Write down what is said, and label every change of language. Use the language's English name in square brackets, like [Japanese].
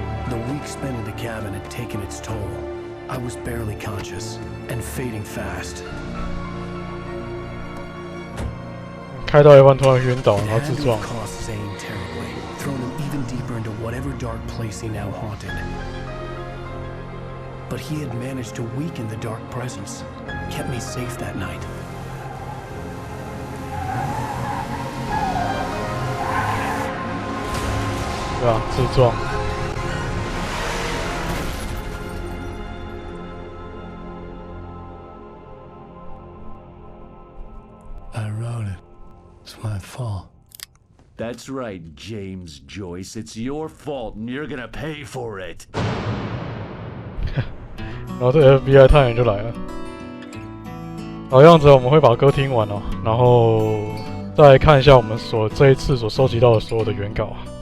[English] The week spent in the cabin had taken its toll. I was barely conscious and fading fast. [Chinese] 开到一半突然晕倒，然后自撞。 [English] cost Zane terribly, thrown him even deeper into whatever dark place he now haunted. But he had managed to weaken the dark presence, kept me safe that night. [Chinese] Yeah, 自撞。 [English] I wrote it. It's my fault. That's right, James Joyce. It's your fault, and you're gonna pay for it. [Chinese] 然后这 FBI 探员就来了。老样子，我们会把歌听完哦，然后再来看一下我们这一次所收集到的所有的原稿。